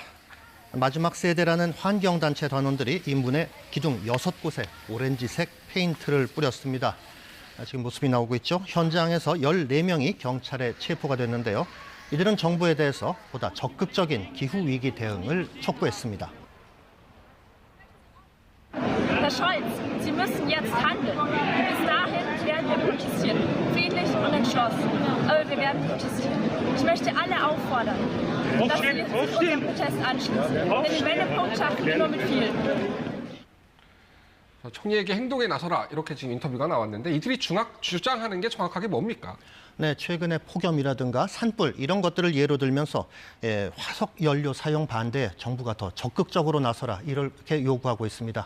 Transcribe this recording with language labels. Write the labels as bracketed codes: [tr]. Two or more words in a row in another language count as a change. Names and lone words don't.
[ko] 마지막 세대라는 환경단체 단원들이 이 문에 기둥 6곳에 오렌지색 페인트를 뿌렸습니다. 지금 모습이 나오고 있죠. 현장에서 14명이 경찰에 체포가 됐는데요. 이들은 정부에 대해서 보다 적극적인 기후위기 대응을 촉구했습니다. [de] Herr Scholz, Sie müssen jetzt handeln. Bis dahin werden wir protestieren, friedlich und entschlossen. Aber wir werden protestieren. Ich möchte alle auffordern, dass Sie sich unserem Protest anschließen. Denn den Wendepunkt schaffen wir nur mit vielen. [ko] 총리에게 행동에 나서라 이렇게 지금 인터뷰가 나왔는데 이들이 주장하는 게 정확하게 뭡니까? 네, 최근에 폭염이라든가 산불 이런 것들을 예로 들면서 화석 연료 사용 반대에 정부가 더 적극적으로 나서라 이렇게 요구하고 있습니다.